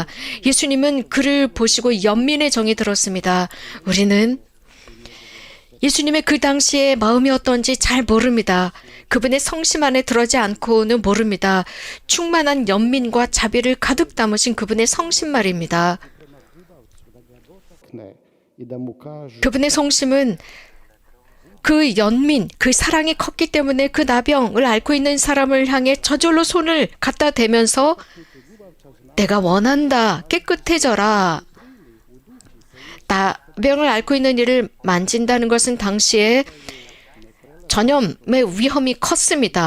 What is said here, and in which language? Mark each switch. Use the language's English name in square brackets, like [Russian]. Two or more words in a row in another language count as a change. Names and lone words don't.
[Korean] 예수님은 그를 보시고 연민의 정이 들었습니다. 우리는 예수님의 그 당시의 마음이 어떤지 잘 모릅니다. 그분의 성심 안에 들어지 않고는 모릅니다. 충만한 연민과 자비를 가득 담으신 그분의 성심 말입니다. [Croatian] dotakne i da mu kaže [Korean] 그분의 성심은 그 연민, 그 사랑이 컸기 때문에 그 나병을 앓고 있는 사람을 향해 저절로 손을 갖다 대면서 내가 원한다, 깨끗해져라. 나병을 앓고 있는 이를 만진다는 것은 당시에 전염의 위험이 컸습니다.